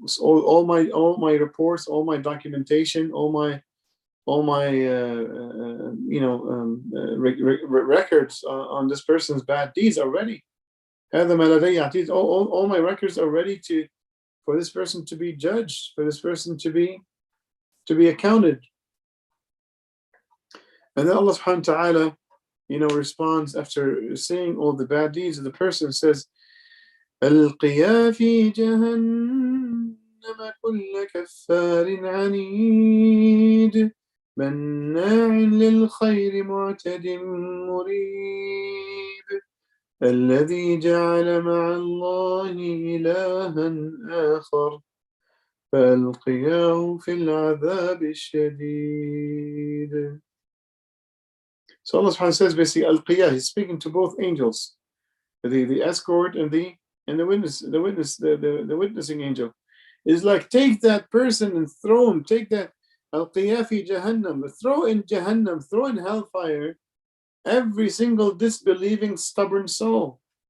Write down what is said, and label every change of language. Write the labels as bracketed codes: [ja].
[en] So all my reports, all my documentation, all my records on this person's bad deeds are ready. All my records are ready for this person to be judged, for this person to be accounted. And then Allah subhanahu wa ta'ala, responds after saying all the bad deeds of the person, says, [ar] ألقيا في جهنم كل كفار عنيد مناع للخير معتد مريب الذي جعل مع الله إلها آخر فألقياه في العذاب الشديد. [en] So Allah subhanahu wa ta'ala says basically Al-Qiyah, He's speaking to both angels, the escort and the witnessing angel. Is like, take that person and throw him, take that [ar] Al-Qiyah fi Jahannam, [en] throw in Jahannam, throw in hellfire every single disbelieving stubborn soul.